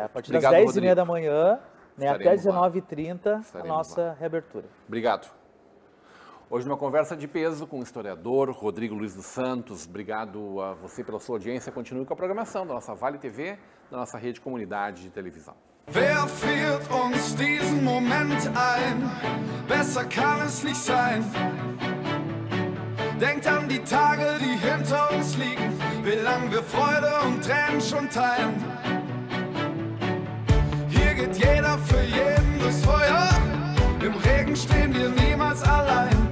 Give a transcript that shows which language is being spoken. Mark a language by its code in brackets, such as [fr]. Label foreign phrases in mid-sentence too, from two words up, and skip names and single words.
[pt] A partir das 10h30 da manhã, né, até 19h30, a nossa reabertura. Obrigado. Hoje uma conversa de peso com o historiador Rodrigo Luiz dos Santos. Obrigado a você pela sua audiência. Continue com a programação da nossa Vale TV, da nossa rede comunidade de televisão. [de] Wer führt uns diesen Moment ein? Besser kann es nicht sein. Denkt an die Tage, die hinter uns liegen, wie lang wir Freude und Tränen schon teilen. Hier geht jeder für jeden durchs Feuer, im Regen stehen wir niemals allein.